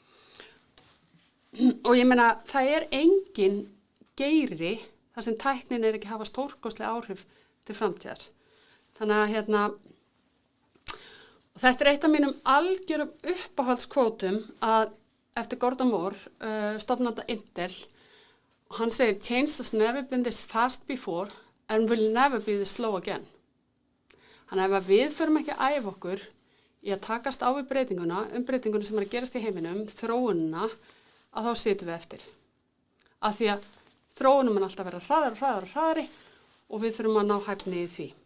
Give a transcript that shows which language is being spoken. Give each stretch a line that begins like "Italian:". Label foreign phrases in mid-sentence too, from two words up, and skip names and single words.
Icelandic: Og ég meina, það engin geiri þar sem tæknin ekki hafa stórkostleg áhrif til framtíðar. Þannig að og þetta eitt af mínum algjörum uppáhaldskvótum að eftir Gordon Moore, stofnanda Intel, og hann segir,
English: change has never been this fast before and will never be this slow again.
Icelandic: Þannig ef við förum ekki að æfa okkur í að takast á við breytinguna sem að gerast í heiminum, þróunina, að þá situm við eftir. Af því að þróunum er alltaf að vera hraðari og við þurfum að ná hæfni í því.